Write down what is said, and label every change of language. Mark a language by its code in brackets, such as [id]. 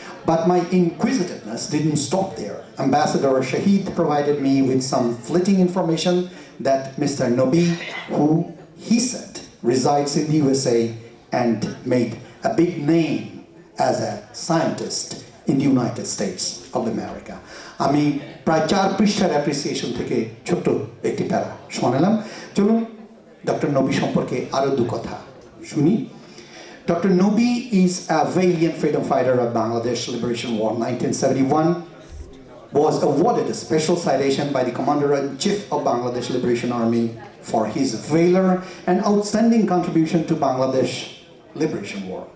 [en] But my inquisitiveness didn't stop there. Ambassador Shahid provided me with some flitting information that Mr. Nobi, who he said resides in the USA and made a big name as a scientist in the United States of America. [bn] আমি প্রায় 4 পৃষ্ঠার appreciation থেকে ছোট্ট একটি প্যারা শোনালাম। চলুন doctor নবী সম্পর্কে আরো দু কথা শুনি। [en] Dr. Nobi is a valiant freedom fighter of Bangladesh Liberation War 1971, was awarded a special citation by the Commander-in-Chief of Bangladesh Liberation Army for his valor and outstanding contribution to Bangladesh Liberation War.